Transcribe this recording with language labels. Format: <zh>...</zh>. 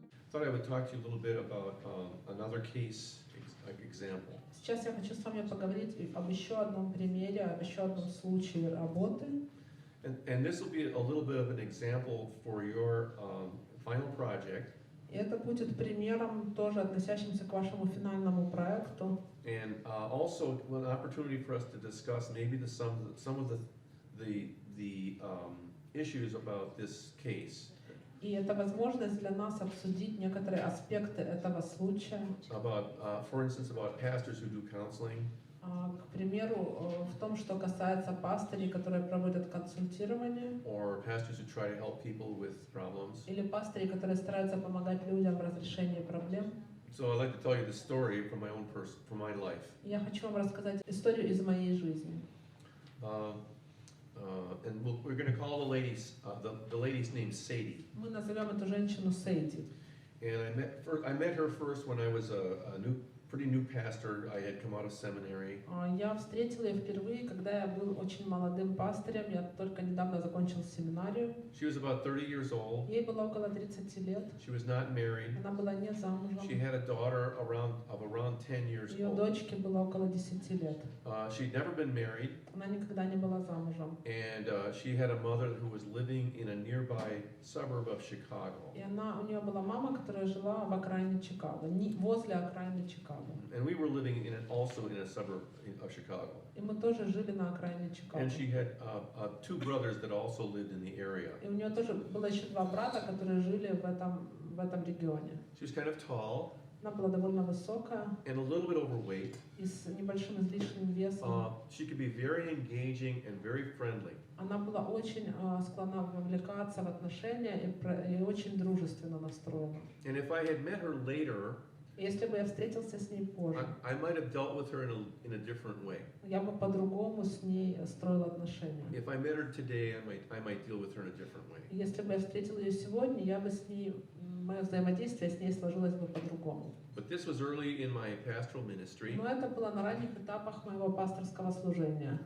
<en>thought I would talk to you a little bit about another case example.</en> <ru>Сейчас я хочу с вами поговорить об еще одном примере, об еще одном случае работы.</ru> <en>And this will be a little bit of an example for your final project.</en> <ru>И это будет примером, тоже относящимся к вашему финальному проекту.</ru> <en>And also an opportunity for us to discuss maybe some of the issues about this case.</en> <ru>И это возможность для нас обсудить некоторые аспекты этого случая.</ru> <en>About, for instance, about pastors who do counseling.</en> <ru>К примеру, в том, что касается пастырей, которые проводят консультирование.</ru> <en>Or pastors who try to help people with problems.</en> <ru>Или пастырей, которые стараются помогать людям в разрешении проблем.</ru> <en>So I'd like to tell you the story from my life.</en> <ru>Я хочу вам рассказать историю из моей жизни.</ru> <en>And we're going to call the lady's name Sadie.</en> <ru>Мы назовем эту женщину Сейди.</ru> <en>And I met her first when I was a pretty new pastor. I had come out of seminary.</en> <ru>Я встретила ее впервые, когда я был очень молодым пастырем. Я только недавно закончил семинарию.</ru> <en>She was about 30 years old.</en> <ru>Ей было около 30 лет.</ru> <en>She was not married.</en> <ru>Она была не замужем.</ru> <en>She had a daughter around 10 years</en> <ru>Ее</ru> <en>old.</en> <ru>дочке было около 10 лет.</ru> <en>She'd never been married.</en> <ru>Она никогда не была замужем.</ru> <en>And she had a mother who was living in a nearby suburb of Chicago.</en> <ru>И у нее была мама, которая жила в окраине Чикаго, возле окраины Чикаго.</ru> <en>And we were living also in a suburb of Chicago.</en> <ru>И мы тоже жили на окраине Чикаго.</ru> <en>And she had two brothers that also lived in the area.</en> <ru>И у нее тоже было еще два брата, которые жили в этом регионе.</ru> <en>She was kind of tall.</en> <ru>Она была довольно высокая.</ru> <en>And a little bit overweight.</en> <ru>И с небольшим излишним весом.</ru> <en>She could be very engaging and very friendly.</en> <ru>Она была очень склонна вовлекаться в отношения и очень дружественно настроена.</ru> <en>And if I had met her later,</en> <ru>если бы я встретился с ней позже,</ru> <en>I might have dealt with her in a different way.</en> <ru>Я бы по-другому с ней строил отношения.</ru> <en>If I met her today, I might deal with her in a different way.</en> <ru>Если бы я встретил ее сегодня, мое взаимодействие с ней сложилось бы по-другому.</ru> <en>But this was early in my pastoral ministry.</en> <ru>Но это было на ранних этапах моего пасторского служения.</ru>